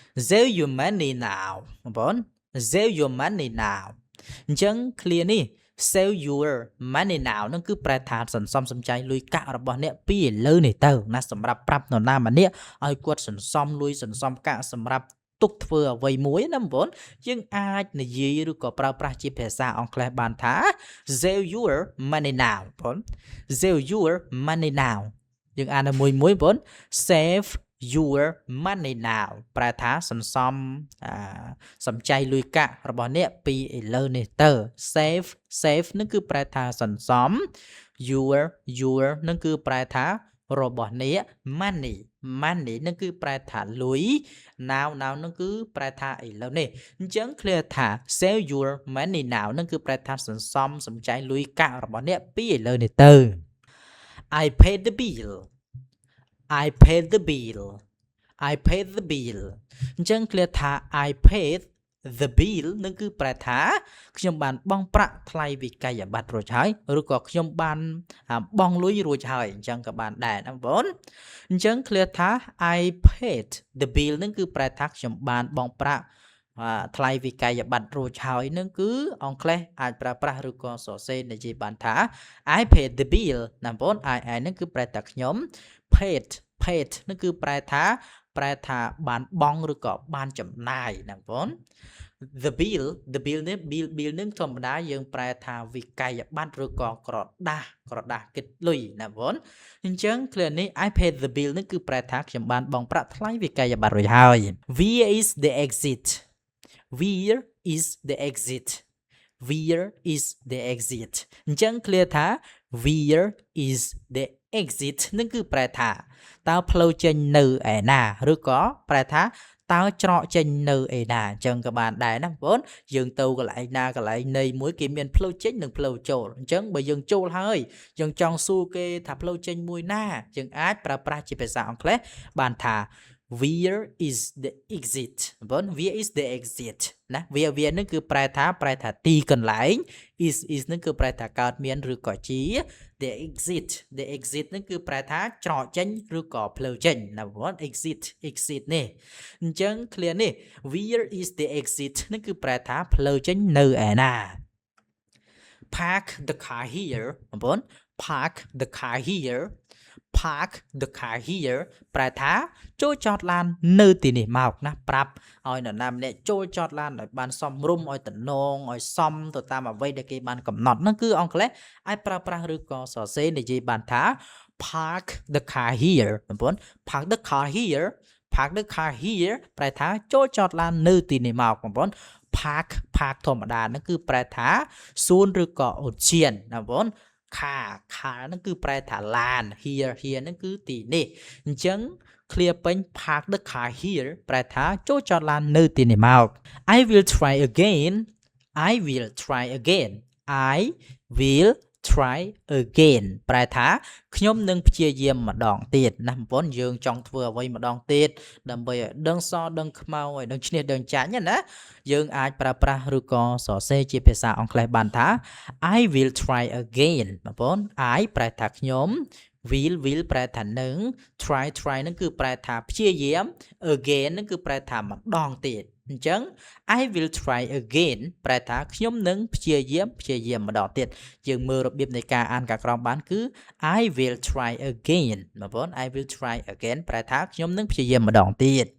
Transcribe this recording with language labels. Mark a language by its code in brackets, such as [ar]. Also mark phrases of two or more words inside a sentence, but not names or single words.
[en] Save your money now [km] បងប្អូន [en] Save your money now [km] អញ្ចឹង clear នេះ [en] Save your money now [km] នឹងគឺប្រែថាសន្សំសំចៃលុយកាក់របស់អ្នកពីឥឡូវនេះទៅណាសម្រាប់ប្រាប់នរណាម្នាក់ឲ្យ គាត់សន្សំលុយសន្សំកាក់សម្រាប់ទុកធ្វើអ្វីមួយណាបងប្អូនយើងអាចនិយាយឬក៏ប្រើប្រាស់ជាភាសាអង់គ្លេសបានថា Save [en] your money now [km] បងប្អូន [en] Save your money now [km] យើងអានតែមួយបងប្អូន [en] Save your money now [km] ប្រែថាសន្សំសំ ចៃលុយកាក់របស់អ្នកពីឥឡូវនេះទៅ save នឹងគឺប្រែថាសន្សំ your នឹងគឺប្រែថារបស់អ្នក money នឹងគឺប្រែថាលុយ now នឹងគឺប្រែថាឥឡូវនេះអញ្ចឹង clear ថា [en] save your money now [km] នឹងគឺប្រែថាសន្សំសំចៃលុយកាក់របស់អ្នកពីឥឡូវនេះទៅ [en] I paid the bill I paid the bill [km] អញ្ចឹង clear ថា [en] I paid the bill [km] នឹងគឺប្រែថាខ្ញុំបានបង់ប្រាក់ថ្លៃវិក័យប័ត្ររួចហើយឬក៏ខ្ញុំបានបង់លុយរួចហើយអញ្ចឹងក៏បានដែរណាបងប្អូន អញ្ចឹង clear ថា [en] I paid the bill [km] នឹងគឺប្រែថាខ្ញុំបានបង់ប្រាក់ថ្លៃវិក័យប័ត្ររួចហើយនឹងគឺអង់គ្លេសអាច ប្រើប្រាស់ឬក៏សរសេរនិយាយបានថា [en] I paid the bill [km] ណាបងប្អូន I នឹងគឺប្រែថាខ្ញុំ paid នឹងគឺប្រែថាបានបង់ឬក៏បានចំណាយណាបងប្អូន [en] the bill [km] នេះ bill នឹងធម្មតាយើងប្រែថាវិក័យប័ត្រឬក៏ក្រដាស់គិតលុយណាបងប្អូនអញ្ចឹង clear នេះ [en] I paid the bill [km] នឹងគឺប្រែថាខ្ញុំបានបង់ប្រាក់ថ្លៃវិក័យប័ត្ររួចហើយ [en] Where is the exit [km] អញ្ចឹង clear ថា [en] Where is the exit [km] នឹងគឺប្រែថាតើផ្លូវចេញនៅឯណាឬក៏ប្រែថាតើច្រកចេញនៅឯណាអញ្ចឹងក៏បានដែរណាបងប្អូនយើង ទៅកន្លែងណាកន្លែងនៃមួយគេមានផ្លូវចេញនិងផ្លូវចូលអញ្ចឹងបើយើងចូលហើយយើងចង់សួរគេថាផ្លូវចេញមួយ ណាយើងអាចប្រើប្រាស់ជាភាសាអង់គ្លេសបានថា [en] Where is the exit [km] បងប្អូន [en] Where is the exit [km] ណា Where នឹងគឺប្រែថាទីកន្លែង is នឹងគឺប្រែថាកើតមានឬក៏ជា [en] the exit [km] នឹងគឺប្រែថាច្រកចេញឬក៏ផ្លូវចេញណាបងប្អូន exit នេះអញ្ចឹង clear នេះ [en] Where is the exit [km] នឹងគឺប្រែថាផ្លូវចេញនៅឯណា [en] Park the car here [km] បងប្អូន [en] Park the car here [km] ប្រែថាចូលចតឡាននៅទីនេះមកណាប្រាប់ឲ្យនរណាម្នាក់ចូលចតឡានឲ្យបានសមរម្យឲ្យតំណងឲ្យសមទៅ តាមអ្វីដែលគេបានកំណត់ហ្នឹងគឺអង់គ្លេសអាចប្រើប្រាស់ឬក៏សរសេរនិយាយបានថា [en] park the car here [km] បងប្អូន [en] park the car here [km] ប្រែថាចូលចតឡាននៅទីនេះមកបងប្អូន park ធម្មតាហ្នឹងគឺប្រែថាសួនឬក៏ឧទ្យានណាបងប្អូនcar ហ្នឹងគឺប្រែថាឡាន here ហ្នឹងគឺទីនេះអញ្ចឹង clear ពេញ [en] park the car here [km] ប្រែថាចូលចតឡាននៅទីនេះមក [en] I will try again [km] ប្រែថាខ្ញុំនឹងព្យាយាមម្ដងទៀតណាបងប្អូនយើងចង់ធ្វើអ្វីម្ដងទៀតដើម្បីឲ្យដឹងសដឹងខ្មៅឲ្យដឹងឈ្នះដឹងចាញ់ ណាយើងអាចប្រើប្រាស់ឬក៏សរសេរជាភាសាអង់គ្លេសបានថា [en] I will try again [km] បងប្អូន I ប្រែថាខ្ញុំ will ប្រែថានឹង try នឹងគឺប្រែថាព្យាយាម again នឹងគឺប្រែថាម្ដងទៀតអញ្ចឹង [en] I will try again [km] ប្រែថាខ្ញុំនឹងព្យាយាមម្ដងទៀតយើងមើលរបៀបនៃការអានការក្រងបានគឺ [en] I will try again [km] បងប្អូន [en] I will try again [km] ប្រែថាខ្ញុំនឹងព្យាយាមម្ដងទៀត